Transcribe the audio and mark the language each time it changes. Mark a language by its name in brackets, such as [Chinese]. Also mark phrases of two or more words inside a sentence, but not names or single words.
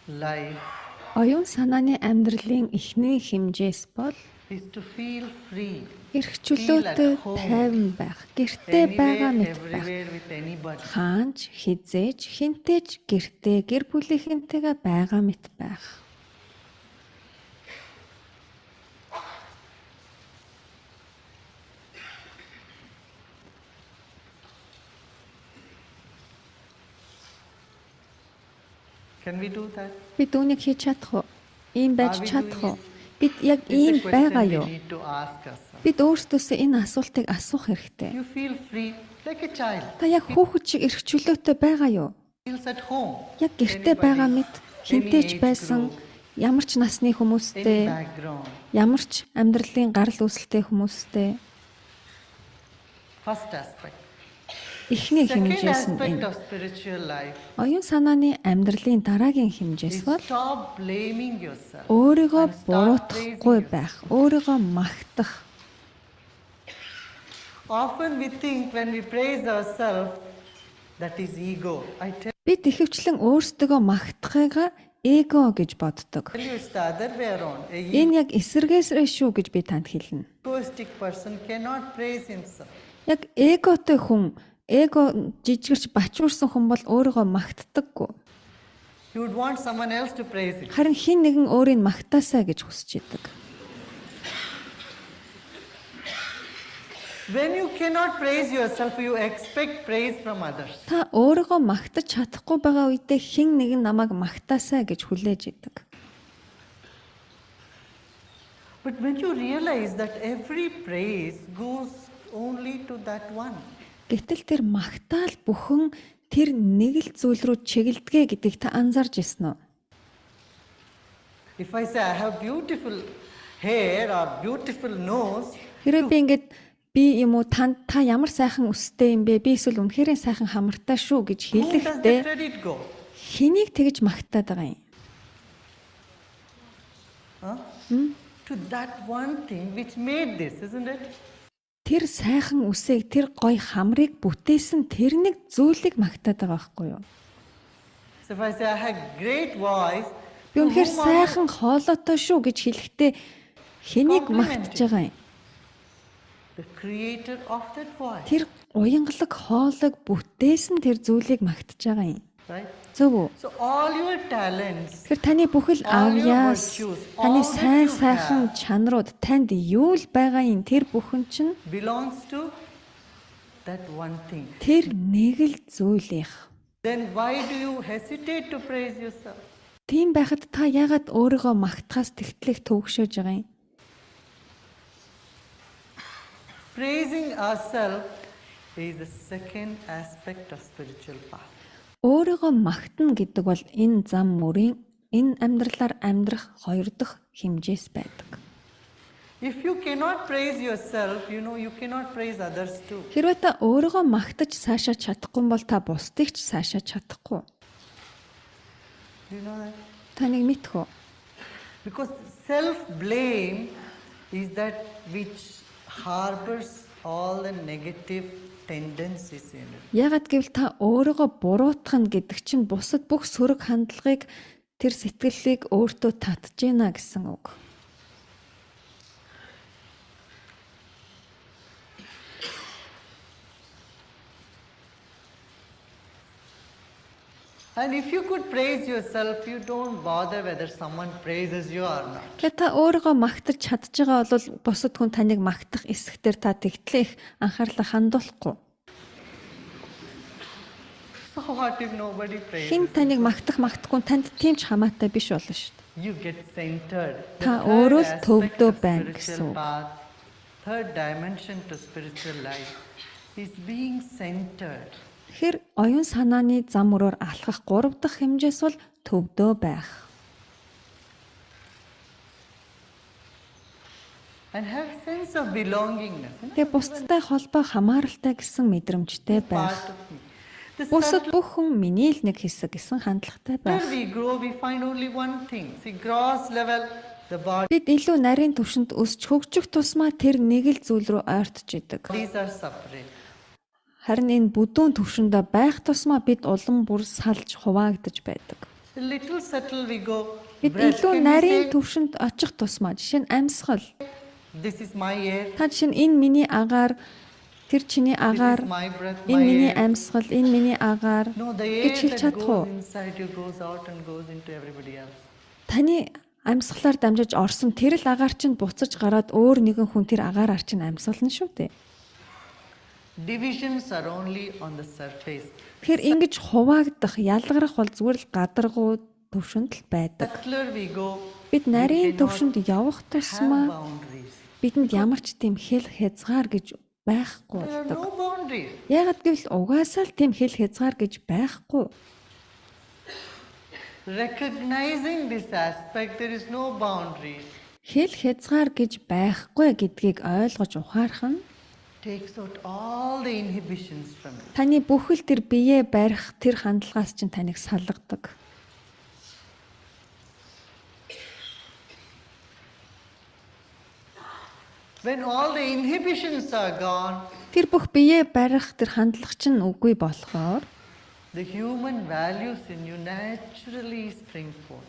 [Mongolian] Оюун санааны амьдралын эхний хэмжээс бол [English] is to feel free. [Mongolian] Эрх чөлөөтэй тайван байх, гэртээ байгаа мэт байх. [English] Everywhere with anybody. [Mongolian] Хаанч, хизээж, хинтээж гэртээ гэр бүлийнхэнтэйгээ байгаа мэт байх. [English] Can we do that? [Mongolian] Бид үүнийг хийж чадах уу? Ийм байж [English] Are we [Mongolian] чадах doing уу? Бид яг ийм [English] It's a [Mongolian] байгаа question юу? [English] we need to ask ourselves. [Mongolian] Бид өөрсдөөсөө энэ асуултыг асуух хэрэгтэй. [English] You feel free like a child. [Mongolian] Та яг хүүхэд шиг эрх чөлөөтэй байгаа юу? [English] Feels at home. [Mongolian] Яг гэртээ байгаа мэт хинтээч age байсан group, ямар ч насны Any хүмүүстэй, background. ямар ч амьдралын гарал үүсэлтэй хүмүүстэй [English] First aspect. [Mongolian] эхний Second хэмжээс нь aspect энэ. [English] of spiritual life [Mongolian] Оюун санааны амьдралын дараагийн хэмжээс is бол [English] stop blaming yourself. [Mongolian] өөрийгөө [English] and start [Mongolian] буруутгахгүй praising байх, өөрийгөө магтах. [English] Often we think when we praise ourselves, that is ego. I tell [Mongolian] Бид ихэвчлэн өөрсдөө магтахыгаа эго гэж боддог. [English] you it's the other way around. A [Mongolian] Энэ яг эсэргээрээ шүү гэж би танд хэлнэ. [English] egoistic person cannot praise himself. [Mongolian] Яг эготой хүн, эго жижигэрч бачуурсан хүн бол өөрийгөө магтдаггүй. [English] He would want someone else to praise him. [Mongolian] Харин хэн нэгэн өөрийг магтаасаа гэж хүсэж идэг. [English] When you cannot praise yourself, you expect praise from others. [Mongolian] Та өөрийгөө магтаж чадахгүй байгаа үедээ хэн нэгэн намайг магтаасаа гэж хүлээж идэг. [English] But when you realize that every praise goes only to that one, [Mongolian] Гэтэл тэр магтаал бүхэн тэр нэг л зүйл рүү чиглэдэг гэдгийг та анзаарч ирсэн үү? [English] if I say I have beautiful hair or beautiful nose, [Mongolian] Хэрвээ би ингэж би юм уу та ямар сайхан үстэй юм бэ? Би эсвэл үнэхээр сайхан хамартай шүү гэж [English] whom does the [Mongolian] хэлэхдээ [English] credit go? [Mongolian] хэнийг тэгж магтаад байгаа юм? Huh? [English] To that one thing which made this, isn't it? [Mongolian] Тэр сайхан үсийг, тэр гоё хамрыг бүтээсэн тэр нэг зүйлийг магтаад байгаа байхгүй юу? [English] So if I say I have great voice, [Mongolian] Би to үнэхээр [English] whom am I- [Mongolian] сайхан хоолойтой шүү гэж хэлэхдээ хэнийг магтаж байгаа юм? [English] the creator of that voice, [Mongolian] Тэр уянгалаг хоолойг бүтээсэн тэр зүйлийг магтаж байгаа юм. right? Зөв үү? [English] So all your talents, [Mongolian] Тэгэхээр таны бүхэл [English] all your [Mongolian] авьяас, virtues, таны [English] all that [Mongolian] сайн you сайхан have чанарууд танд юу л байгаа юм тэр бүхэн чинь [English] belongs to that one thing. [Mongolian] тэр нэг л зүйлийнх. [English] Then why do you hesitate to praise yourself? [Mongolian] Тийм байхад та яагаад өөрийгөө магтахаас тэгтлэх төвөгшөөж байгаа юм? [English] Praising ourselves is the second aspect of spiritual path. [Mongolian] Өөрийгөө магтана гэдэг бол энэ зам мөрийн энэ амьдралаар амьдрах хоёр дахь хэмжээс байдаг. [English] If you cannot praise yourself, you cannot praise others too. [Mongolian] Хэрвээ та өөрийгөө магтаж цаашаа чадахгүй бол та бусдыг ч цаашаа чадахгүй. [English] You know that? [Mongolian] Та нэг мэдэх үү? [English] Because self-blame is that which harbors all the negative tendencies in it. [Mongolian] Яагаад гэвэл та өөрийгөө буруутгах нь гэдэг чинь бусад бүх сөрөг хандлагыг тэр сэтгэлийг өөртөө татж гинэ гэсэн үг. [English] And if you could praise yourself, you don't bother whether someone praises you or not. [Mongolian] Тэгээ та өөрийгөө магтаж чадж байгаа бол бусад хүн таныг магтах эсэхтэр та тэгтлэх анхаарлаа хандуулахгүй. [English] So what if nobody praises? [Mongolian] Хин таныг магтахгүй танд тийм ч хамаатай биш болно шүү дээ. [English] You get centered. [Mongolian] Та [English] The third [Mongolian] өөрөө л aspect төвдөө of байна spiritual гэсэн үг. [English] path, third dimension to spiritual life is being centered. [Mongolian] Тэгэхээр оюун санааны зам өрөөр алхах 3 дахь хэмжээс бол төвдөө байх. [English] And have sense of belongingness. [Mongolian] Тэгээ бусдтай холбоо хамааралтай гэсэн мэдрэмжтэй байх. [English] Part of me. The [Mongolian] Бусад бүх хүн миний л нэг хэсэг гэсэн хандлагатай Where байх. [English] we grow, we find only one thing. See, gross level, the [Mongolian] Бид илүү нарийн түвшинд өсч хөгжих тусмаа тэр нэг л зүйл рүү ойртож идэг. [English] bodies are separate. [Mongolian] Харин энэ бүдүүн түвшиндээ байх тусмаа бид улам бүр салж хуваагдаж байдаг. [English] A little subtle we go. [Mongolian] Бид Breath. илүү [English] Can we [Mongolian] нарийн say түвшинд очих тусмаа жишээ нь амьсгал [English] This is my air. [Mongolian] Та жишээ нь энэ миний агаар, тэр чиний This агаар, [English] is my breath, my [Mongolian] энэ миний air. амьсгал, энэ миний агаар [English] No, the [Mongolian] гэж air хэлж that чадах уу? [English] goes inside you goes out and goes into everybody else. [Mongolian] Таны амьсгалаар дамжиж орсон тэр л агаар чинь буцаж гараад өөр нэгэн хүн тэр агаараар чинь амьсгална шүү дээ. [English] Divisions are only on the surface. [Mongolian] Тэгэхээр ингэж хуваагдах, ялгарах бол зүгээр л гадаргуу төвшөнд л байдаг. [English] Subtler we go, [Mongolian] Бид нарийн төвшөнд явах have тусмаа boundaries. бидэнд ямар ч тийм хэл хязгаар гэж байхгүй [English] There are [Mongolian] болдог. [English] no boundaries. [Mongolian] Ягаад гэвэл угаасаа л тийм хэл хязгаар гэж байхгүй. [English] Recognizing this aspect, there is no boundaries. [Mongolian] Хэл хязгаар гэж байхгүй гэдгийг ойлгож ухаарах нь [English] Takes out all the inhibitions from you. [Mongolian] таны бүхэл тэр биеэ барих тэр хандлагаас чинь таныг салгадаг. [English] When all the inhibitions are gone, [Mongolian] Тэр бүх биеэ барих тэр хандлага чинь үгүй болохоор [English] the human values in you naturally spring forth.